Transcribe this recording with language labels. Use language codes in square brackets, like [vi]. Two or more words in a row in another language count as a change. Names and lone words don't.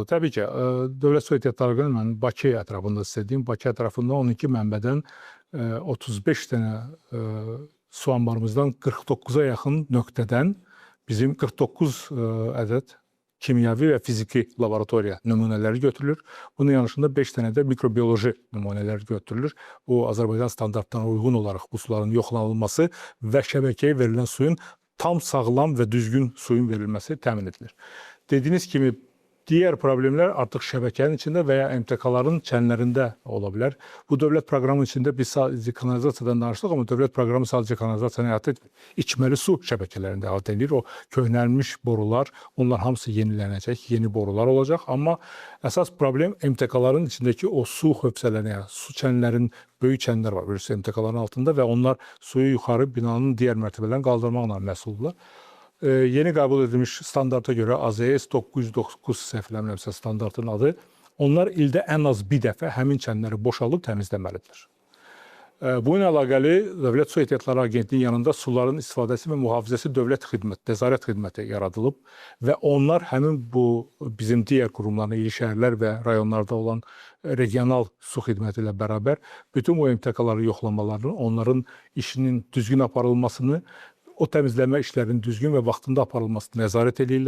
[az] Təbii ki, Dövlət Su Ehtiyatları Agentliyi, mən Bakı ətrafında istədiyim, Bakı ətrafında 12 mənbədən 35 dənə su anbarımızdan 49-a yaxın nöqtədən bizim 49 ədəd kimyəvi və fiziki laboratoriya nümunələri götürülür. Bunun yanında 5 dənə də mikrobioloji nümunələr götürülür. Bu, Azərbaycan standartlarına uyğun olaraq bu suların yoxlanılması və şəbəkəyə verilən suyun tam sağlam və düzgün suyun verilməsi təmin edilir. Dediyiniz kimi, [tr] Diğer problemler artık şebekenin içinde veya MTK'ların çenlerinde olabilir. Bu devlet programı içinde biz sadece kanalizasyondan danıştık ama devlet programı sadece kanalizasyon hayatı içmeli su şebekelerinde hayat edilir. [az] O köhnəlmiş borular, onlar hamısı [tr] yenilenecek, yeni borular olacak ama esas problem MTK'ların içindeki o su hövsələrini, yani su çenlerin, böyük çenler var bilirsiniz MTK'ların altında ve onlar suyu yukarı binanın diğer mertebelerini kaldırmakla məsuldurlar. [az] Yeni qəbul edilmiş standarta görə AZS 909 səhv eləmirəmsə standartın adı, onlar ildə ən az bir dəfə həmin çənləri boşalıb təmizləməlidir. Bununla əlaqəli Dövlət Su Ehtiyatları Agentliyinin yanında suların istifadəsi və mühafizəsi dövlət xidmət, nəzarət xidməti yaradılıb və onlar həmin bu bizim digər qurumların, il şəhərlər və rayonlarda olan regional su xidməti ilə bərabər bütün bu MTK-ları yoxlamalarını, onların işinin düzgün aparılmasını, o təmizləmə işlərinin düzgün və vaxtında aparılmasını nəzarət edirlər.